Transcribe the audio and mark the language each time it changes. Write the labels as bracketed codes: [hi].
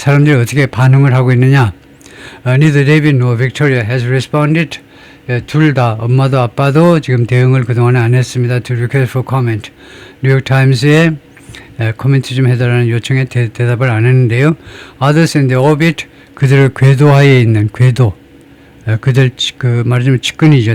[ko] 사람들이 어떻게 반응을 하고 있느냐? [en] Neither David nor Victoria has responded. [ko] 둘 다 엄마도 아빠도 지금 대응을 그동안에 안 했습니다. [en] To request for comment. [ko] 뉴욕타임스에 코멘트 좀 해달라는 요청에 대답을 안 했는데요. [en] Others in the orbit, [ko] 그들의 궤도하에 있는 그들 말하자면 측근이죠.